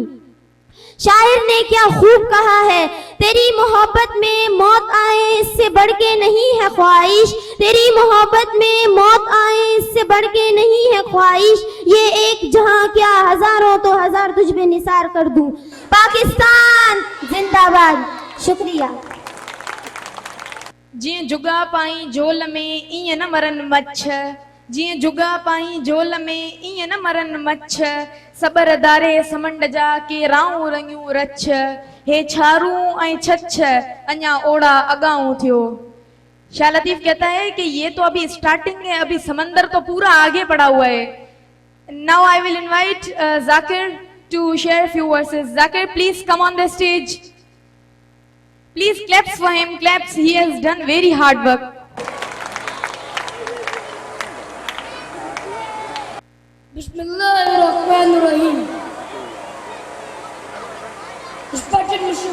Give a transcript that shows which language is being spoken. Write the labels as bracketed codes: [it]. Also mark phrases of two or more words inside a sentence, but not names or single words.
[ur] شاعر نے کیا خوب کہا ہے، تیری محبت میں موت آئے اس سے بڑھ کے نہیں ہے خواہش، تیری محبت میں موت آئے اس سے بڑھ کے نہیں ہے خواہش، یہ ایک جہاں کیا ہزاروں تو ہزار تجھ میں نثار کر دوں. پاکستان زندہ باد۔ شکریہ. [sd] जिए जुगा पाई झोल में ईअं न मरन मच्छ, जिए जुगा पाई झोल में ईअं न मरन मच्छ, सबर दारे समंड जा के राऊं रंगियूं रछ, हे छारू ऐं छछ अञा ओड़ा अगाऊं थियो। [ur] شاہ لطیف کہتا ہے کہ یہ تو ابھی سٹارٹنگ ہے، ابھی سمندر تو پورا آگے بڑھا ہوا ہے. [en] Now I will invite Zakir to share few verses. Zakir, please come on the stage. Please claps for him, claps. He has done very hard work. [ar] Bismillahirrahmanirrahim. [en] Respected Mr.